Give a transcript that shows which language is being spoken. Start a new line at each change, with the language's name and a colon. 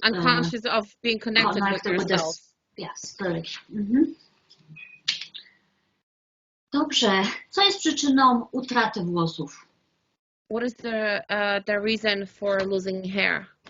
English: Unconscious of being connected with yourself. Spirit.
Polish: Dobrze. Co jest przyczyną utraty włosów?
English: What is the reason for losing hair?